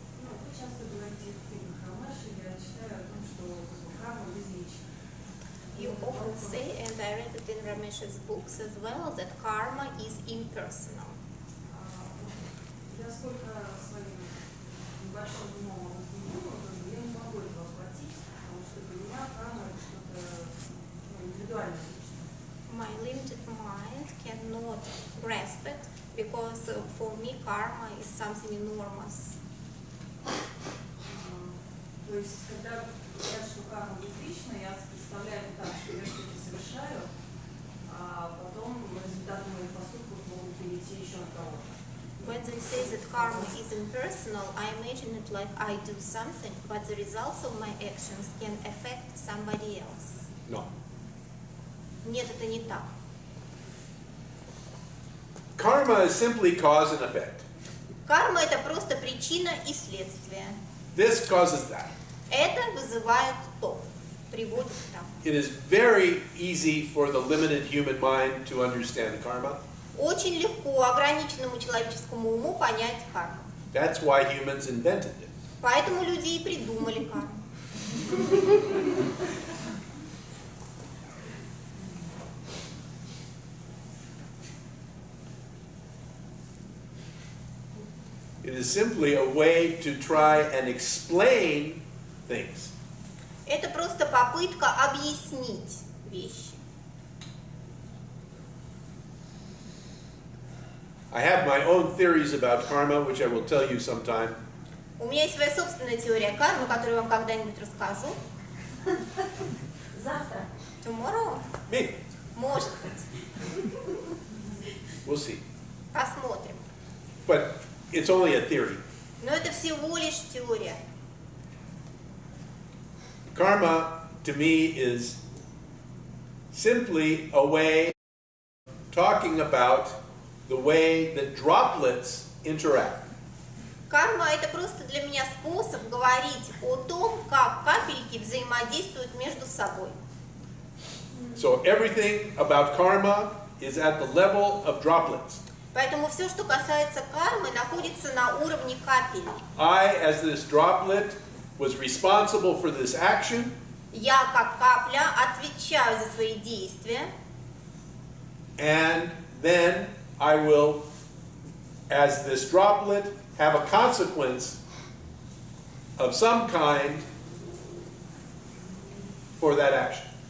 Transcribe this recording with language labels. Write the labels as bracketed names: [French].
[Russian] Вы часто говорите в книгах Ромаши, я читаю о том, что карма безлична. [English] You often say, and I read it in Ramesh's books as well, that karma is impersonal. [Russian] Я сколько своим небольшим умом объяснила, я не могу это воплотить, потому что для меня карма это что-то индивидуальное личное. [English] My limited mind cannot not grasp it, because for me karma is something enormous. [Russian] То есть, когда говорят, что карма безлична, я представляю это так, что я что-то совершаю, а потом результаты моих поступков могут перейти еще на кого-то. [English] When they say that karma is impersonal, I imagine it like I do something, but the results of my actions can affect somebody else. No. [Russian] Нет, это не так. [English] Karma is simply cause and effect. [Russian] Карма – это просто причина и следствие. [English] This causes that. [Russian] Это вызывает то, приводит к тому. [English] It is very easy for the limited human mind to understand karma. [Russian] Очень легко ограниченному человеческому уму понять карму. [English] That's why humans invented it. [Russian] Поэтому люди и придумали карму. [English] It is simply a way to try and explain things. [Russian] Это просто попытка объяснить вещи. [English] I have my own theories about karma, which I will tell you sometime. [Russian] У меня есть своя собственная теория кармы, которую я вам когда-нибудь расскажу. Завтра. [English] Tomorrow? Maybe. [Russian] Может быть. [English] We'll see. [Russian] Посмотрим. [English] But it's only a theory. [Russian] Но это всего лишь теория. [English] Karma, to me, is simply a way of talking about the way that droplets interact. [Russian] Карма – это просто для меня способ говорить о том, как капельки взаимодействуют между собой. [English] So everything about karma is at the level of droplets. [Russian] Поэтому все, что касается кармы, находится на уровне капель. [English] I, as this droplet, was responsible for this action, [Russian] Я, как капля, отвечаю за свои действия, [English] and then I will, as this droplet, have a consequence of some kind for that action.